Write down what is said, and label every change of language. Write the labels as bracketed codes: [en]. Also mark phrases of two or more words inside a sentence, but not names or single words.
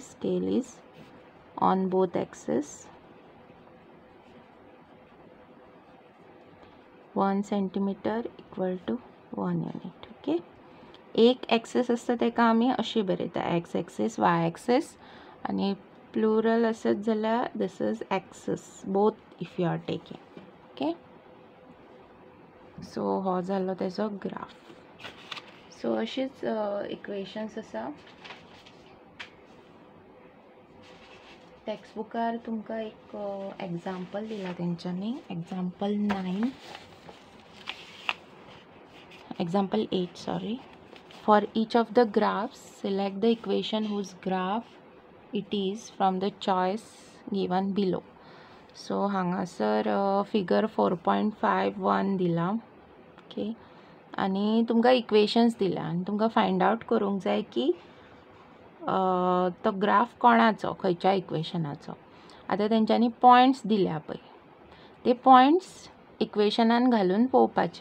[en] Scale is on both axis 1 centimeter = 1 unit. [kok] ओके, एक एक्सीस आसता तेका आमी अशी बरयता, [en] X axis, Y axis, [kok] आनी प्लुरल आसत जाल्यार [en] this is axis both if you are taking. [kok] ओके, सो हो जालो तेजो ग्राफ. सो अशीच इक्वेशन्स आसा. टेक्स्टबुकार तुमकां एक एग्जाम्पल दिला तेंच्यांनी, [en] Example 9, example 8, sorry. For each of the graphs, select the equation whose graph it is from the choice given below. [kok] So हांगासर फिगर 4.51 दिला. ओके, आनी तुमकां इक्वेशन्स दिला आनी तुमकां [en] find out [kok] करूंक जाय की तो ग्राफ कोणाचो, खंयच्या इक्वेशनाचो. आतां तेंच्यांनी पॉयंट्स दिल्या पळय, ते पॉयंट्स इक्वेशनान घालून पळोवपाचे.